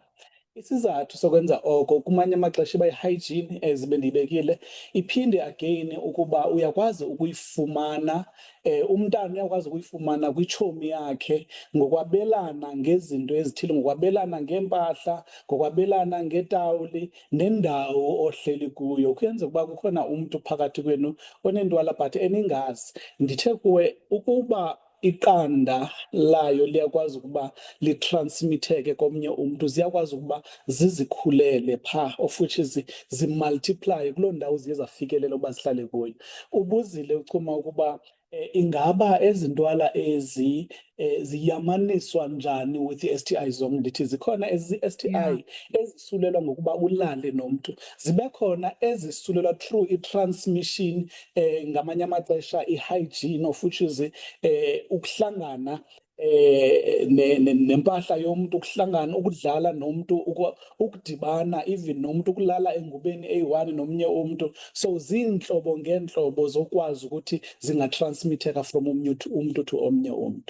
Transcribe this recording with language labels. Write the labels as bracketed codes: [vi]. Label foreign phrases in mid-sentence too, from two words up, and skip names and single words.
[xh] Isizathu sokwenza oko kumanye amaxesha iba yi-hygiene as bendiyibekile, iphinde again ukuba uyakwazi ukuyifumana umntana uyakwazi ukuyifumana kwitshomi yakhe ngokwabelana ngezinto ezithile, ngokwabelana ngeempahla, ngokwabelana ngeetawuli nendawo ohleli kuyo. Kuyenzeka ukuba kukhona umntu phakathi kwenu onentwala but eningazi. Ndithe kuwe ukuba iqanda layo liyakwazi ukuba litransmitheke komnye umntu, ziyakwazi ukuba zizikhulele phaa, [en] of which [xh] zimultiplye kuloo ndawo ziye zafikelela ukuba zihlale kuyo. Ubuzile uchuma ukuba ingaba ezi ntwala ezi ziyamaniswa njani with i-STI zonke. Ndithi zikhona ezi-STI ezisulelwa ngokuba ulale nomntu, zibe khona ezisulelwa through i-transmission, ngamanye amaxesha i-hygiene, [en] of which is [xh] ukuhlangana nempahla yomntu, ukuhlangana, ukudlala nomntu, ukudibana even nomntu, ukulala engubeni eyi-one nomnye umntu. So ziintlobo ngeentlobo zokwazi ukuthi zingatransmitheka from umntu to omnye umntu.